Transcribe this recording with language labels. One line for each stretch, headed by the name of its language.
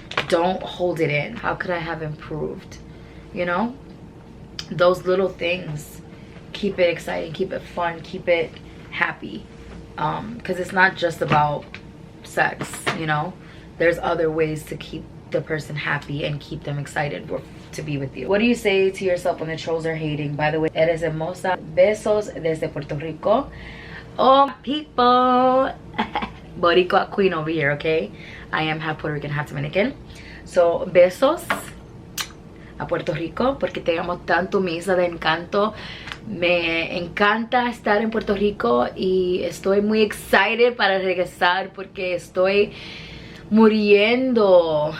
English: Don't hold it in. How could I have improved? You know, those little things. Keep it exciting, keep it fun, keep it happy. Because it's not just about sex, you know. There's other ways to keep the person happy and keep them excited to be with you. What do you say to yourself when the trolls are hating? By the way,
Spanish: eres hermosa. Besos desde Puerto Rico.
English: Oh, people. Boricua queen over here, okay? I am half Puerto Rican, half Dominican.
Spanish: So, besos a Puerto Rico, porque te amo tanto, mi isla de encanto. Me encanta estar en Puerto Rico y estoy muy excited para regresar porque estoy muriendo.